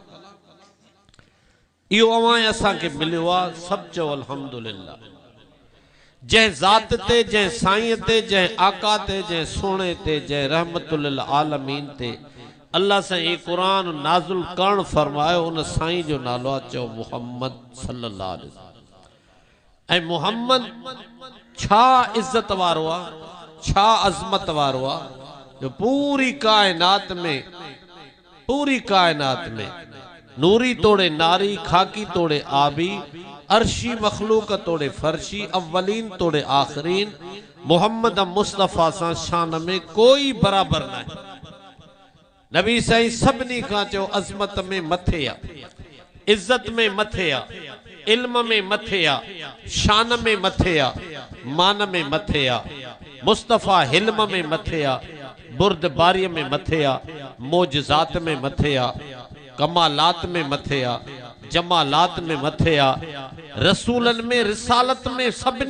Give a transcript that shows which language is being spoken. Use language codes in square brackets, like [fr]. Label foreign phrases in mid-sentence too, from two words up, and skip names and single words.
[sd] इहो अवां असांखे मिलियो आहे, सभु चओ अल्हम्दुलिल्लाह। जंहिं ज़ात ते, जंहिं साईं ते, जंहिं आका ते, जंहिं सोणे ते, जंहिं [ar] رحمة للعالمين [sd] ते अल्लाह साईं क़ुर नाज़िल करण फरमायो, उन साईं जो नालो आहे चओ मुहम्मद [ar] صلى الله عليه وسلم. [sd] ऐं मुहम्मद छा इज़त वारो आहे, छा अज़मत वारो आहे जो पूरी कायनात में नूरी तोड़े नारी, खाकी तोड़े आबी, अर्शी मखलूक तोड़े फर्शी, अव्वलीन तोड़े आखरीन, मोहम्मद मुस्तफ़ा सां शान में कोई बराबर न है। नबी साईं सभिनी खां चओ अज़मत में मथे आ, इज़्ज़त में मथे आ, इल्म में मथे आ, शान में मथे आ, मान में मथे आ। मुस्तफ़ा हिल्म में मथे आ, बुर्दबारी में मथे आ, मोजज़ात में मथे आ, कमालात में मथे आ, जमालात में मथे आ, रसूलन में रिसालत में सभिनी